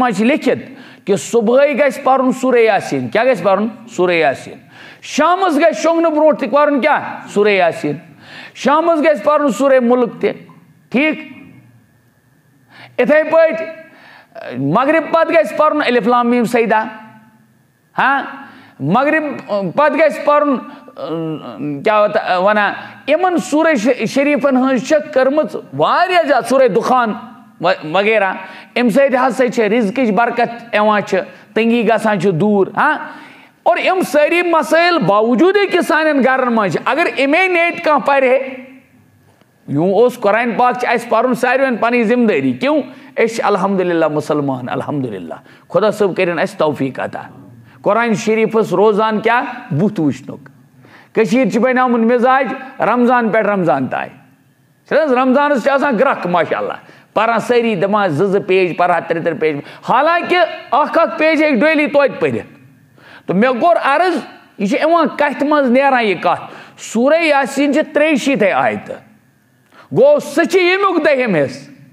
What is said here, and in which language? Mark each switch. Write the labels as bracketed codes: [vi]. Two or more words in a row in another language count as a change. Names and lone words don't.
[ks] منٛز چھِ لیکھِتھ کہ صبحٲے گژھِ پرُن سورہ یاسین کیٛاہ گژھِ پرُن سورہ یاسین شامس گژھِ شۄنٛگنہٕ برونٛٹھ تہِ پرُن کیٛاہ سورہ یاسین شامس گژھِ پرُن سورہ مُلک تہِ ٹھیٖک اِتھے پٲٹھۍ مغرب پتہٕ گژھِ پرُن الف لام میم سجدہ ہاں مغرب پتہٕ گژھِ پرُن کیٛاہ ونان یِمن سورہ شریٖفن ہٕنٛز چھےٚ کٔرمٕژ واریاہ زیادٕ سورہ دُخان وغیرہ امہِ سۭتۍ ہسا چھِ رِزقٕچ برکت یِوان چھِ تنگی گژھان چھِ دوٗر ہاں اور یِم سٲری مسٲیل باوجوٗدٕے کہِ سانٮ۪ن گرن منٛز چھِ اگر اَمے نیتہِ کانٛہہ پرِ ہے یوں اوس قرآن پاک چھِ اَسہِ پرُن ساروِین پنٕنۍ ذمہٕ دٲری کیوں أسۍ چھِ الحمدُاللہ مُسلمان الحمدُاللہ خۄدا صٲب کٔرِنۍ اَسہِ توفیٖق عطا قرآن شریٖفس روزان کیٛاہ بُتھ وٕچھنُک کٔشیٖرِ چھِ بنیومُت مِزاج رمضان پٮ۪ٹھ رمضان تام چھِنہٕ حظ رمضانس چھِ آسان گرٛکھ ماشاء اللہ پران سٲری دپان 2 پیج پرہا 3 پیج حالانکہ اکھ پیج ہیٚکہِ ڈیلی توتہِ پٔرِتھ تہٕ مےٚ کوٚر عرض یہِ چھِ یِوان کتھِ منٛز نیران یہِ کتھ سورہ یاسین چھِ 63 آیتہٕ گوٚو سُہ چھِ ییٚمیُک 2ہِم حصہٕ